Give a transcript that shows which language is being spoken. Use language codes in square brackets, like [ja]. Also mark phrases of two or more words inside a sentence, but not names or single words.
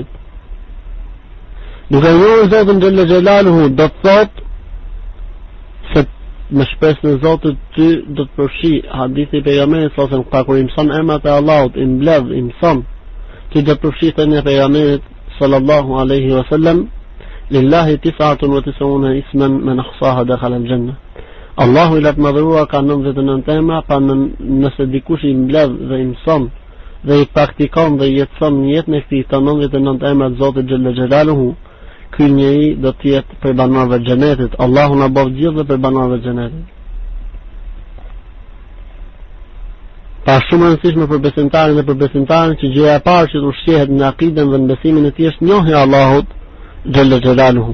[sq] Duke e njohur Zotin [ar] جل جلاله [sq] do të thotë se me shpresën e Zotit ty do të përfshi hadithi i pejgamberit ose kur i mëson emrat e Allahut, i mbledh, i mëson, ti do të përfshi thënia e pejgamberit [ar] صلى الله عليه وسلم, لله 99 اسما من أحصاها دخل الجنة. [sq] Allahu i lartë madhëruar ka 99 emra, pa nëse dikush i mbledh dhe i mëson dhe i praktikon dhe i jetëson në jetën e këtij 99 emra të Zotit [ar] جل جلاله, [sq] ky njeri do të jetë për banorëve të xhenetit. Allahu na bëj gjithë dhe për banorëve të xhenetit. Pa shumë e rëndësishme për besimtarin dhe për besimtarin që gjëja e parë që të ushqehet në akiden dhe në besimin e tij është njohja e Allahut [ar] جل جلاله.